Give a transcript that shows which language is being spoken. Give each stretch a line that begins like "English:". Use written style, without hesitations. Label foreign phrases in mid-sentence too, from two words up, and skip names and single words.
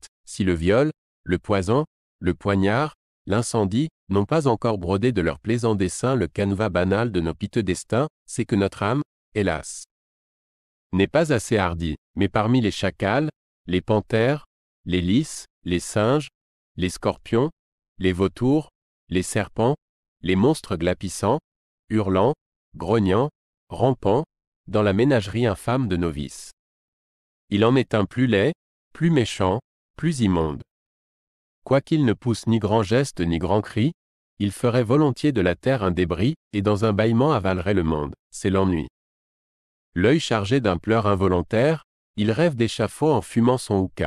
French: Si le viol, le poison, le poignard, l'incendie, n'ont pas encore brodé de leur plaisant dessin le canevas banal de nos piteux destins, c'est que notre âme, hélas, n'est pas assez hardie, mais parmi les chacals, les panthères, les lys, les singes, les scorpions, les vautours, les serpents, les monstres glapissants, hurlants, grognants, rampants, dans la ménagerie infâme de nos vices. Il en est un plus laid, plus méchant, plus immonde. Quoiqu'il ne pousse ni grand geste ni grand cri, il ferait volontiers de la terre un débris, et dans un bâillement avalerait le monde, c'est l'ennui. L'œil chargé d'un pleur involontaire, il rêve d'échafaud en fumant son hookah.